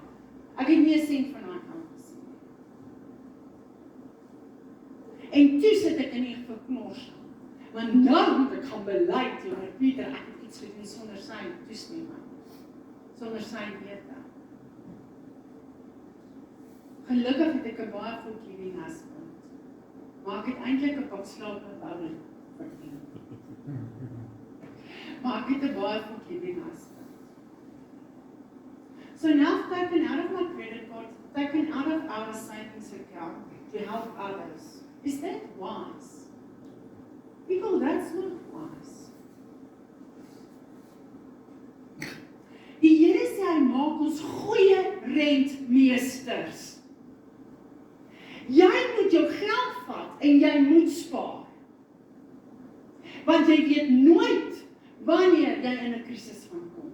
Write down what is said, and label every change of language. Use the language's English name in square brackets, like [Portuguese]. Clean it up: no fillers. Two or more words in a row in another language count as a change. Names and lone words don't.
[Afrikaans] Ek het nie 'n sent van daai kant gesien. En toe sit ek in die verknors, want nou moet ek gaan bely teenoor Pieter, ek het iets gedoen sonder sy toestemming, sonder sy wete. Gelukkig het ek 'n baie [English] forgiving husband, [Afrikaans] maar ek het eintlik 'n pak slaap verdien. Maar ek het 'n baie [English] forgiving husband. So now I've taken out of my credit card, taken out of our savings account to help others. Is that wise? People, that's not wise. [Afrikaans] Die Here sê hy maak ons goeie rentmeesters. Jy moet jou geld vat en jy moet spaar. Want jy weet nooit wanneer jy in 'n krisis gaan kom.